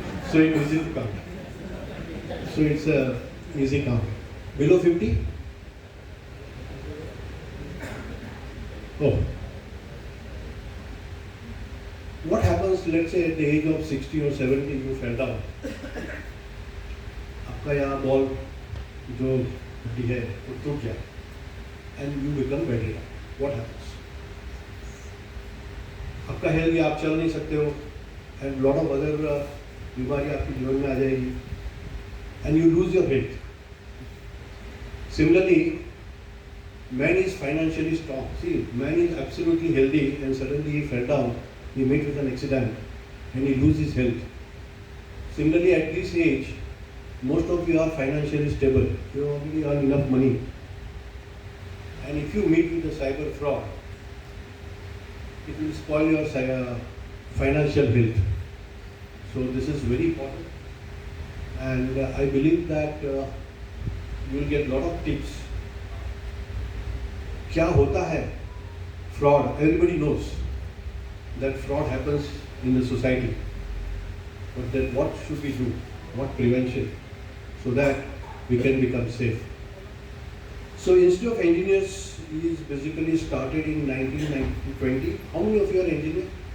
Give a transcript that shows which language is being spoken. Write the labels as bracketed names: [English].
[English] So it's easy to count. So it's a easy count. Below 50? Oh. What happens, let's say at the age of 60 or 70 you fell down. [Hindi] आपका यहाँ ball जो हड्डी है वो टूट जाए [English] and you become bedridden. What happens? [Hindi] आपका health आप चल नहीं सकते हो [English] and lot of other [Hindi] बीमारी आपके जीवन में आ जाएगी [English] and you lose your health. Similarly, man is financially strong. See, man is absolutely healthy and suddenly he fell down, he met with an accident and he loses his health. Similarly, at this age, most of you are financially stable. You already earn enough money. And if you meet with a cyber fraud, it will spoil your financial health. So this is very important. And I believe that you will get a lot of tips. [Hindi] क्या होता है fraud? [English] Everybody knows that fraud happens in the society. But then what should we do? What prevention? So that we can become safe. So Institute of Engineers is basically started in 1920. How many of you are engineers?